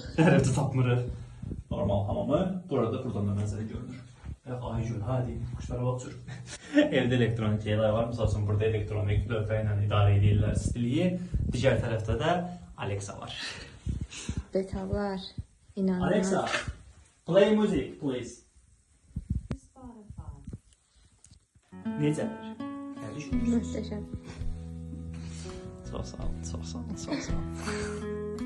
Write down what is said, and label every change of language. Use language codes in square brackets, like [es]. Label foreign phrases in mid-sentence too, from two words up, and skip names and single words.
[az] Hər evdə tapmırıq. Normal hamamı. Buradan da mənzərə görünür. Ay gün, hadi, quşlara baxır. Evdə elektronik şeylər var. Misal üçün, burada elektronik lövhə ilə idarə edirlər stiliyi. Digər tərəfdə də Alexa var. Detallar, inanılmaz. [en] Alexa, play music, please. [az] Necədir? Nə düşünürsünüz? Möhtəşəm. Çox sağ ol, çox sağ ol, çox sağ ol.